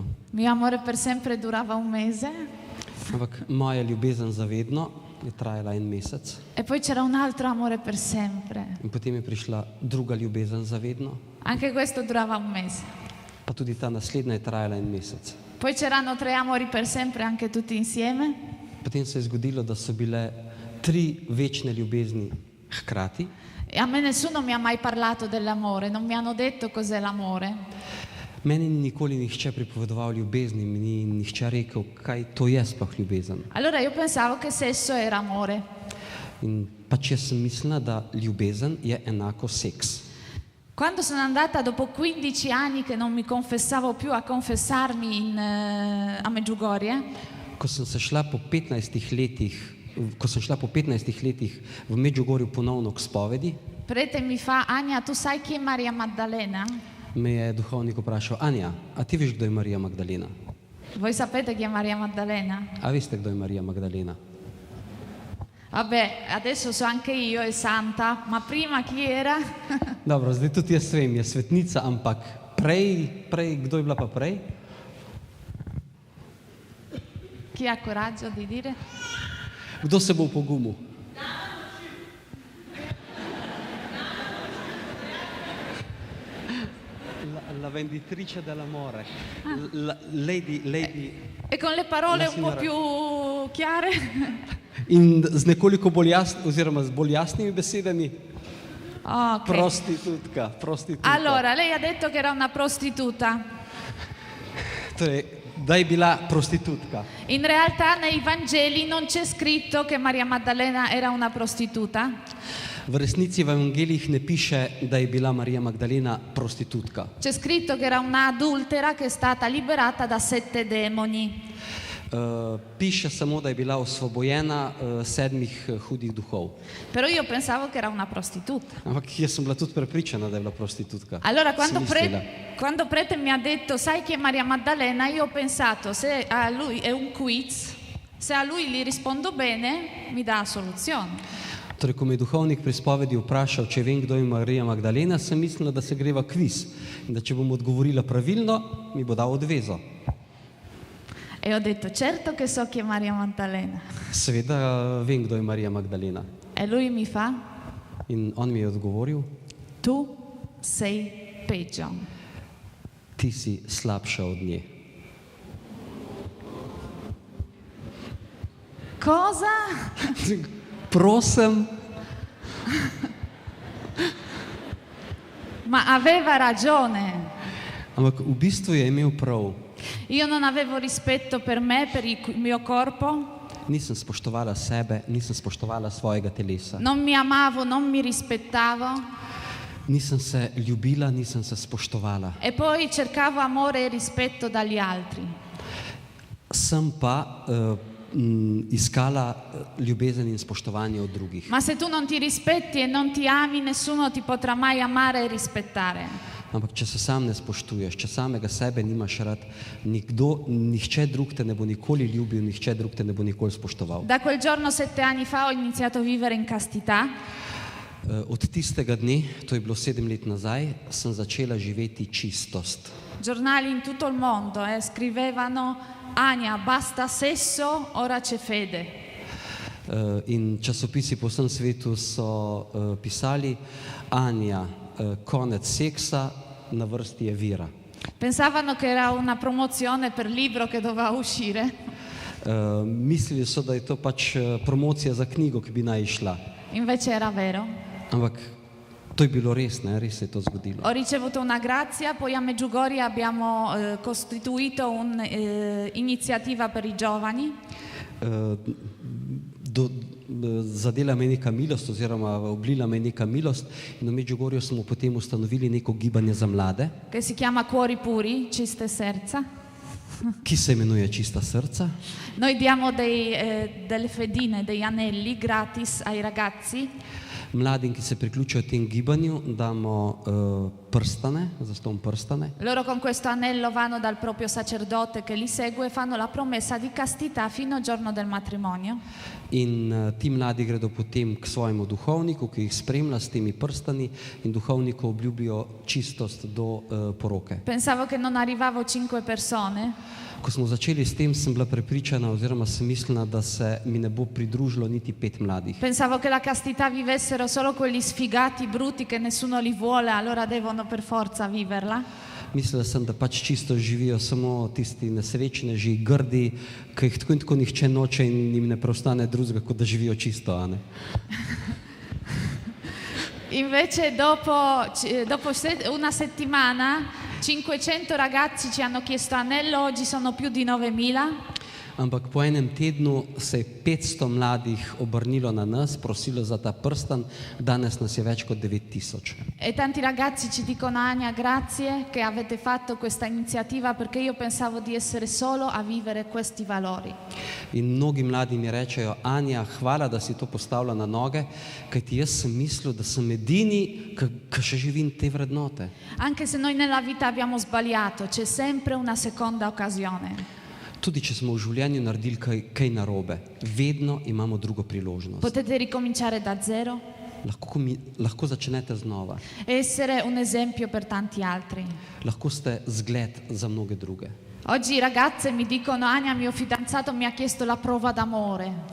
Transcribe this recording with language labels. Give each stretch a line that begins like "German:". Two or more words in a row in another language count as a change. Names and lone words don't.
Italian: Mio amore per sempre durava un mese
Slovenian: Ampak moja ljubezen za vedno je trajala 1 mesec
Italian: e poi c'era un altro amore per sempre.
Slovenian: in potem je prišla druga ljubezen za vedno,
Italian: Anche questo durava un mese.
Slovenian: pa tudi ta naslednja je trajala 1 mesec.
Italian: Poi c'erano 3 amori per sempre, anche tutti insieme.
Slovenian: Potem se je zgodilo, da so bile 3 večne ljubezni hkrati.
Italian: E a me nessuno mi ha mai parlato dell'amore, non mi hanno detto cos'è l'amore.
Slovenian: Meni ni nikoli nihče pripovedoval ljubezni, mi ni nihče rekel, kaj to je sploh ljubezen.
Italian: Allora io pensavo che sesso era amore.
Slovenian: In pač jaz sem mislila, da ljubezen je enako seks.
Italian: Quando sono andata dopo 15 anni che non mi confessavo più a confessarmi a Medjugorje,
Slovenian: Ko sem šla po 15 letih v Medjugorju ponovno k spovedi,
Italian: prete mi fa: Anja, tu sai chi è Maria Maddalena?
Slovenian: me je duhovnik vprašal, Anja, a ti veš, kdo je Marija Magdalena?
Italian: Voi sapete chi è Maria Maddalena?
Slovenian: A veste, kdo je Marija Magdalena?
Italian: Vabbè, adesso so anche io, è santa, ma prima chi era?
Slovenian: Dobro, zdaj tudi jaz vem, je svetnica, ampak prej, kdo je bila pa prej?
Italian: Chi ha coraggio di dire?
Slovenian: Kdo se bo pogumil?
Italian: La venditrice dell'amore. Lady. E con le parole La un po' signora. più chiare?
Slovenian: In z nekoliko bolj oziroma z bolj jasnimi besedami, Ok. prostitutka.
Italian: Allora, lei ha detto che era una prostituta.
Slovenian: Torej, da je bila prostitutka.
Italian: In realtà nei Vangeli non c'è scritto che Maria Maddalena era una prostituta,
Slovenian: V resnici v evangelijih ne piše, da je bila Marija Magdalena prostitutka.
Italian: c'è scritto che era una adultera che è stata liberata da 7 demoni.
Slovenian: Piše samo, da je bila osvobojena 7 hudih duhov.
Italian: Però io pensavo che era una prostituta.
Slovenian: Ampak jaz sem bila tudi prepričana, da je bila prostitutka.
Italian: Allora
Slovenian: Sem mislila.
Italian: quando prete mi ha detto sai chi è Maria Maddalena, io ho pensato se a lui è un quiz, se a lui gli rispondo bene mi dà la soluzione.
Slovenian: Torej, ko me je duhovnik pri spovedi vprašal, če vem, kdo je Marija Magdalena, sem mislila, da se greva kviz in da če bom odgovorila pravilno, mi bo dal odvezo.
Italian: E ho detto certo che so chi è Maria Maddalena.
Slovenian: Seveda vem, kdo je Marija Magdalena.
Italian: E lui mi fa
Slovenian: In on mi je odgovoril,
Italian: tu sei peggio.
Slovenian: ti si slabša od nje.
Italian: Cosa?
Slovenian: Prosim,
Italian: Ma aveva ragione.
Slovenian: ampak v bistvu je imel prav.
Italian: Io non avevo rispetto per me, per il mio corpo,
Slovenian: Nisem spoštovala sebe, nisem spoštovala svojega telesa.
Italian: non mi amavo, non mi rispettavo
Slovenian: Nisem se ljubila, nisem se spoštovala.
Italian: e poi cercavo amore e rispetto dagli altri.
Slovenian: Sem pa iskala ljubezen in spoštovanje od drugih.
Italian: Ma se tu non ti rispetti e non ti ami, nessuno ti potrà mai amare e rispettare.
Slovenian: Ampak če se sam ne spoštuješ, če samega sebe nimaš rad, nihče drug te ne bo nikoli ljubil, nihče drug te ne bo nikoli spoštoval.
Italian: Da quel giorno 7 anni fa ho iniziato a vivere in castità.
Slovenian: Od tistega dne, to je bilo 7 let nazaj, sem začela živeti čistost.
Italian: Giornali in tutto il mondo scrivevano Ania, basta sesso, ora c'è fede.
Slovenian: In časopisi po vsem svetu so pisali, Anja, konec seksa, na vrsti je vera.
Italian: Pensavano che era una promozione per libro che doveva uscire.
Slovenian: Mislili so, da je to pač promocija za knjigo, ki bi naj išla.
Italian: Invece era vero.
Slovenian: Ampak To je bilo res, ne? Res se je to zgodilo.
Italian: Ho ricevuto una grazia, poi a Medjugorje abbiamo costituito un'iniziativa per i giovani.
Slovenian: Zadela me je neka milost oziroma oblila me je neka milost in v Medjugorju smo potem ustanovili neko gibanje za mlade,
Italian: Che si chiama Cuori Puri,
Slovenian: Čiste Srca. ki se imenuje Čista srca.
Italian: Noi diamo delle fedine, degli anelli gratis ai ragazzi.
Slovenian: Mladim, ki se priključijo tem gibanju, damo prstane, zastonj prstane.
Italian: Loro con questo anello vanno dal proprio sacerdote che li segue e fanno la promessa di castità fino al giorno del matrimonio.
Slovenian: In ti mladi gredo potem k svojemu duhovniku, ki jih spremlja s temi prstani in duhovniku obljubijo čistost do poroke.
Italian: Pensavo che non arrivavo 5 persone,
Slovenian: Ko smo začeli s tem, sem bila prepričana oziroma sem mislila, da se mi ne bo pridružilo niti 5 mladih.
Italian: pensavo che la castità vivessero solo quelli sfigati, brutti, che nessuno li vuole, allora devono per forza viverla.
Slovenian: Mislila sem, da pač čisto živijo samo tisti nesrečneži, grdi, ki jih tako in tako nihče noče in jim ne preostane drugega, kot da živijo čisto, a ne?
Italian: Invece dopo una settimana 500 ragazzi ci hanno chiesto anello, oggi sono più di 9.000.
Slovenian: Ampak po enem tednu se je 500 mladih obrnilo na nas, prosilo za ta prstan, danes nas je več kot 9000.
Italian: E tanti ragazzi ci dicono: Ania, grazie che avete fatto questa iniziativa perché io pensavo di essere solo a vivere questi valori.
Slovenian: In mnogi mladi mi rečejo: Anja, hvala, da si to postavila na noge, kajti jaz sem mislil, da sem edini, ki še živim te vrednote.
Italian: Anche se noi nella vita abbiamo sbagliato, c'è sempre una seconda occasione.
Slovenian: Tudi če smo v življenju naredili kaj narobe, vedno imamo drugo priložnost.
Italian: Potete ricominciare da zero
Slovenian: Lahko začnete znova.
Italian: e essere un esempio per tanti altri.
Slovenian: Lahko ste zgled za mnoge druge.
Italian: Oggi ragazze mi dicono: Ania, mio fidanzato mi ha chiesto la prova d'amore.